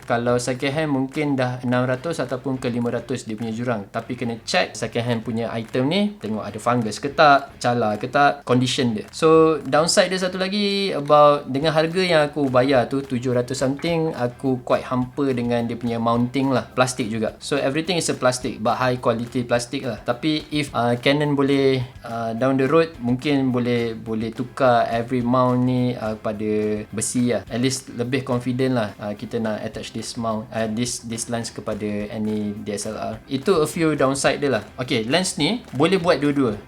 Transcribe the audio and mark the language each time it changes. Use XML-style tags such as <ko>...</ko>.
<ms>Kalau second hand mungkin dah 600 ataupun ke 500 dia punya jurang. Tapi kena check second hand punya item ni, tengok ada fungus ke tak, cala ke tak, condition dia. So downside dia satu lagi about dengan harga yang aku bayar tu 700 something, aku quite hampa dengan dia punya mounting lah. Plastik juga.</ms> <en>So everything is a plastic, but high quality plastik lah.</en> <ms>Tapi if Canon boleh</ms> <en>down the road</en> <ms>mungkin boleh tukar every mount ni pada besi lah. At least lebih confident lah kita nak</ms> <en>attach this mount, this lens</en> <ms>kepada any DSLR. Itu</ms> <en>a few downside</en> <ms>dia lah. Okay, lens ni boleh buat dua-dua.</ms>